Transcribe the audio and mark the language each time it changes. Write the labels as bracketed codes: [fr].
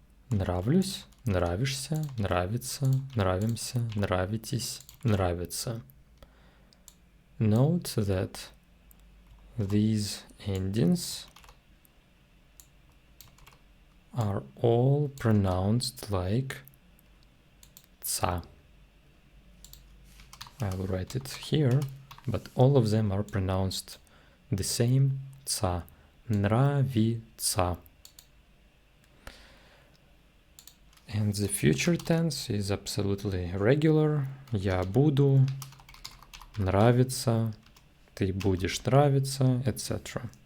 [ru] Нравлюсь, нравишься, нравится, нравимся, нравитесь, нравится. [en] Note that these endings are all pronounced like ца. I will write it here, but all of them are pronounced the same ца. [ru] Нравится. [en] And the future tense is absolutely regular. [ru] Я буду нравиться, ты будешь нравиться, etc.